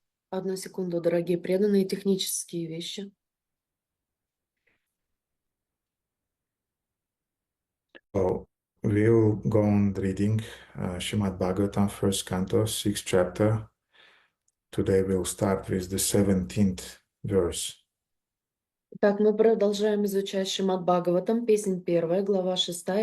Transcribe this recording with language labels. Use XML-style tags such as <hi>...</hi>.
<ru>Одну секунду, дорогие преданные, технические вещи.</ru> <en>So we'll go on reading Srimad Bhagavatam, first canto, sixth chapter. Today we'll start with the 17th verse.</en> <ru>Так, мы продолжаем изучать Шримад Бхагаватам, песнь 1, глава 6.</ru>